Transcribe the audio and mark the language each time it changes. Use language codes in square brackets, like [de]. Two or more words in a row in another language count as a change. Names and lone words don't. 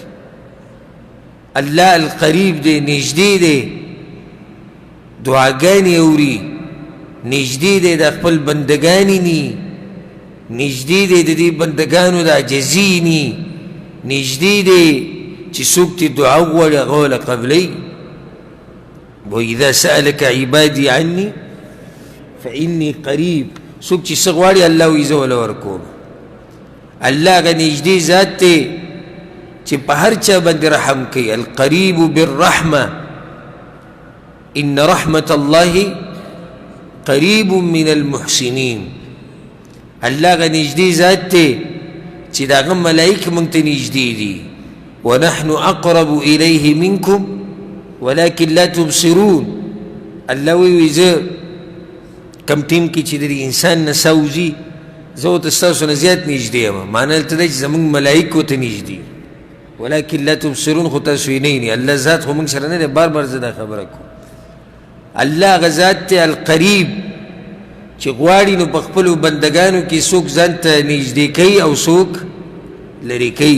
[ps] الله القریب دی، نږدې دی، دعاګانې اوري، نږدې دی د خپل بندګانې ني، نږدې دی د دې بندګانو د عجزي ني، نږدې دی چې څوک ترې دعا وغواړي هغه ورله قبلوي. [ar] وإذا سألك عبادي عني فإني قریب. [ps] څوک چې څه غواړي الله وایي زه ورله ورکوم. الله هغه نږدې ذات دی چې په هر چا باندې رحم کوي. [ar] القریب بالرحمه، ان رحمة الله قریب من المحسنین. [ps] الله هغه نږدې ذات دی چې د هغه ملایکې موږ ته نږدې دي. [ar] ونحن اقرب الیه منکم ولکن لا تبصرون. [ps] الله وایي زه کم ټیم کې چې د انسان نه سوځي زه ورته ستاسو نه زیات نږدې یم. معنی دلته دی چې زموږ ملایکو ته نږدې، [ar] ولکن لا تبصرون [ps] خو تاسو یې نه وینئ. الله ذات خو موږ سره نه دی. بار بار زه دا خبره کوم. الله هغه ذات دی القریب چې غواړي نو په خپلو بندګانو کې څوک ځان ته نږدې کوي او څوک لرې کوي.